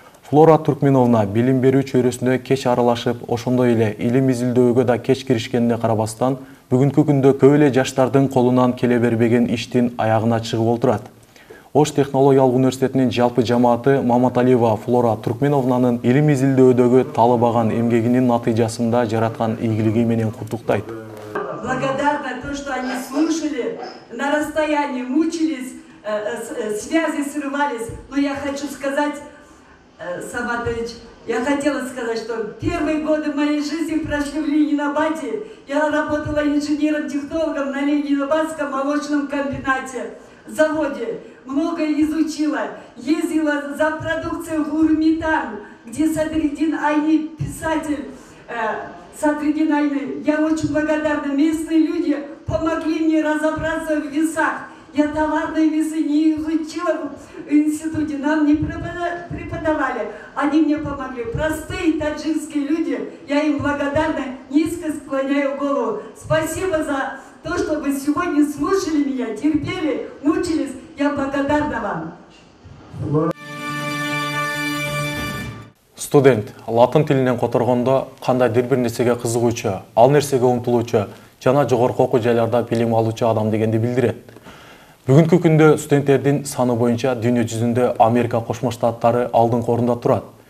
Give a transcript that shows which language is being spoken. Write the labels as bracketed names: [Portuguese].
[Kyrgyz] Флора Туркменовна билим берүү чөйрөсүнө кеч аралашып, ошондой эле илим изилдөөгө да кеч киришкенине карабастан, бүгүнкү күндө көп эле жаштардын колунан келе бербеген иштин аягына чыгып олтурат. Ош технологиялык университетинин жалпы жамааты Маматалиева Флора Туркменовнанын илим изилдөődөгү талабаган эмгегинин натыйжасында жараткан ийгилиги менен куттуктайт. [Russian] Благодарна то, что они слушали, на расстоянии мучились, связи срывались. Но я хочу сказать, Саматович, я хотела сказать, что первые годы моей жизни прошли в Ленинабаде. Я работала инженером-технологом на Ленинабадском молочном комбинате, заводе. Многое изучила, ездила за продукцией в Урмитан, где Садриддин Айни, писатель, Садриддин Айни. Я очень благодарна. Местные люди помогли мне разобраться в весах. Я товарные весы не изучила в институте, нам не преподавали. Они мне помогли. Простые таджикские люди, я им благодарна, низко склоняю голову. Спасибо за то, что вы сегодня слушали меня, терпели, мучились. Я благодарна вам. [Kyrgyz] Студент латын тилинен которгондо кандайдыр бир нерсеге кызыгуучу, ал нерсеге умтулуучу жана жогорку окуу жайларда билим алуучу адам дегенди билдирет. Бүгүнкү күндө студенттердин саны боюнча дүйнө жүзүндө Америка Кошмо Штаттары алдыңкы орунда турат.